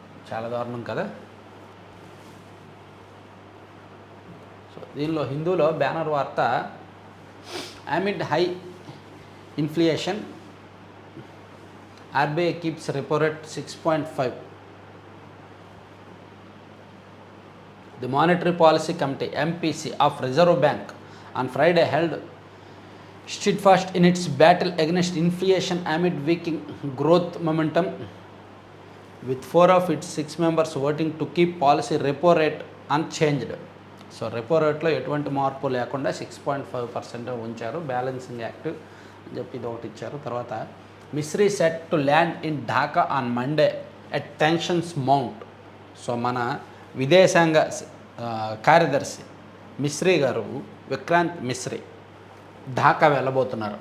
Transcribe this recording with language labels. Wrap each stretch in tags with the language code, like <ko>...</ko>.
<te>చాలా దారుణం కదా. సో దీనిలో హిందూలో బ్యానర్ వార్త,</te> <en>Amid high inflation RBI keeps repo rate 6.5. The Monetary Policy Committee (MPC) of Reserve Bank on Friday held steadfast in its battle against inflation amid weakening growth momentum, with 4 of its 6 members voting to keep policy repo rate unchanged.</en> <te>So repo రేట్లో ఎటువంటి మార్పు లేకుండా 6.5% ఉంచారు. Balancing act అని చెప్పి ఇది ఒకటి ఇచ్చారు. తర్వాత Misri</te> <en>Set to land in Dhaka on Monday at tensions mount.</en> <te>So మన విదేశాంగ కార్యదర్శి మిస్రీ గారు, విక్రాంత్ మిస్రీ, ఢాకా వెళ్ళబోతున్నారు.</te>